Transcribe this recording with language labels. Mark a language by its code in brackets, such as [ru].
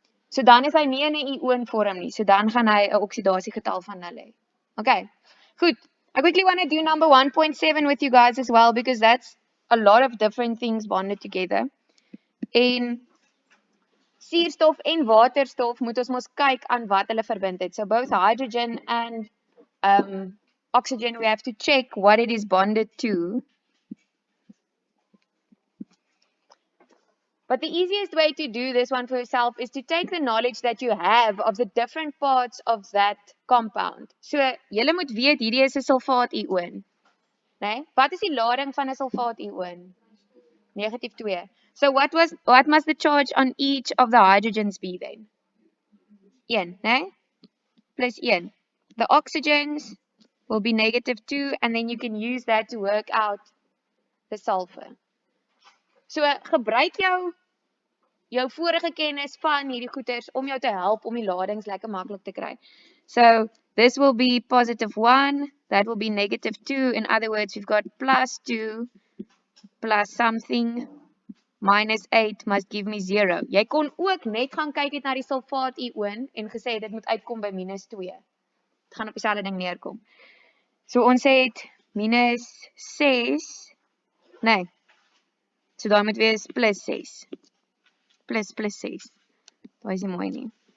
[af] So dan is hy nie in 'n ionvorm nie. So dan gaan hy 'n oksidasiegetal van 0 hê. Okay. Goed. [en] I quickly want to do number 1.7 with you guys as well because that's a lot of different things bonded together. [af] En suurstof en waterstof moet ons mos kyk aan wat hulle verbind het. [en] So both hydrogen and oxygen, we have to check what it is bonded to. But the easiest way to do this one for yourself is to take the knowledge that you have of the different parts of that compound. [af] So, julle moet weet hierdie is 'n sulfaat-ion. Nee? Wat is die lading van 'n sulfaat-ion? Negatief 2. [en] So what must the charge on each of the hydrogens be then? 1, né? Plus 1. The oxygens will be -2, and then you can use that to work out the sulfur. [af] So gebruik jou vorige kennis van hierdie goeters om jou te help om die ladings lekker maklik te kry. [en] So this will be +1, that will be -2. In other words, we've got +2 plus something minus 8 must give me 0. [af] Jy kon ook net gaan kyk het na die sulfaat-ioon en gesê dit moet uitkom by -2. Dit gaan op dieselfde ding neerkom. So ons het -6. Nee. So daar moet wees +6. Plus 6. Daai is nie mooi nie.